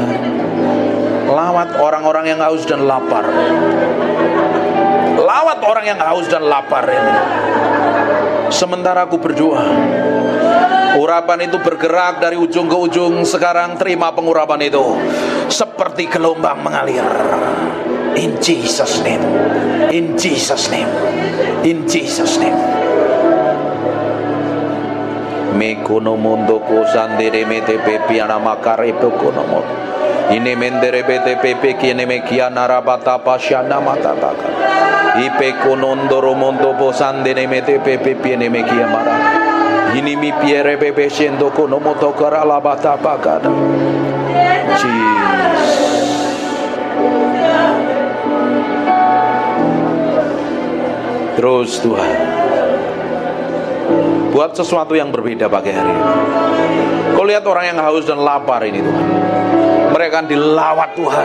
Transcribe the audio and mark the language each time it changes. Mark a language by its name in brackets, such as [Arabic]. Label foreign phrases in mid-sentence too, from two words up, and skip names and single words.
[Indonesian] Lawat orang-orang yang haus dan lapar. Lawat orang yang haus dan lapar ini. Sementara aku berdoa, urapan itu bergerak dari ujung ke ujung. Sekarang terima pengurapan itu seperti gelombang mengalir. [English] In Jesus name. In Jesus name. In Jesus name. Mekono mondo ko sandere mete pepiana makare pekono. Ini mendere bete pepe kiene mekiana rabata pasyana matataka. Ipe konondoro mondo posandene mete pepe piene mekia mara. Ini mi piere pepe shendo kono moto karala bata pakada. [Indonesian] Jesus. Terus Tuhan, buat sesuatu yang berbeda pagi hari ini. Kau lihat orang yang haus dan lapar ini Tuhan. Mereka akan dilawat Tuhan.